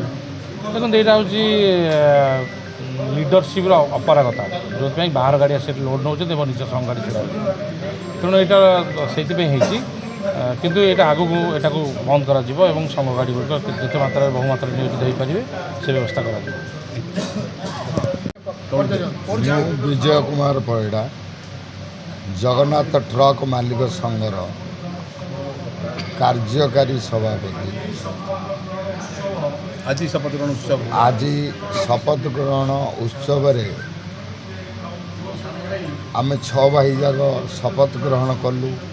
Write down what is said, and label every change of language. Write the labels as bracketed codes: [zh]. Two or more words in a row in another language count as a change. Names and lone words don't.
[or] ଦେଖନ୍ତୁ ଏଇଟା ହେଉଛି ଲିଡରସିପ୍ର ଅପାରଗତା, ଯେଉଁଥିପାଇଁ ବାହାର ଗାଡ଼ି ଆସି ଲୋଡ଼ ନେଉଛନ୍ତି ଏବଂ ନିଜ ସଂଘ ଗାଡ଼ି ଛିଡ଼ା ହେଉଛି। ତେଣୁ ଏଇଟା ସେଇଥିପାଇଁ ହେଇଛି, କିନ୍ତୁ ଏଇଟା ଆଗକୁ ଏଟାକୁ ବନ୍ଦ କରାଯିବ ଏବଂ ସଂଘ ଗାଡ଼ିଗୁଡ଼ିକ ଯେତେ ମାତ୍ରାରେ ବହୁମାତ୍ରାରେ ନିୟୋଜିତ ହୋଇପାରିବେ ସେ ବ୍ୟବସ୍ଥା କରାଯିବ। ବିଜୟ କୁମାର ପରିଡ଼ା ଜଗନ୍ନାଥ ଟ୍ରକ ମାଲିକ ସଂଘର କାର୍ଯ୍ୟକାରୀ ସଭାପତି। ଆଜି ଶପଥ ଗ୍ରହଣ ଉତ୍ସବ ଆଜି ଶପଥ ଗ୍ରହଣ ଉତ୍ସବ ଆମେ 6 ଭାଇ ଯାକ ଶପଥ ଗ୍ରହଣ କଲୁ।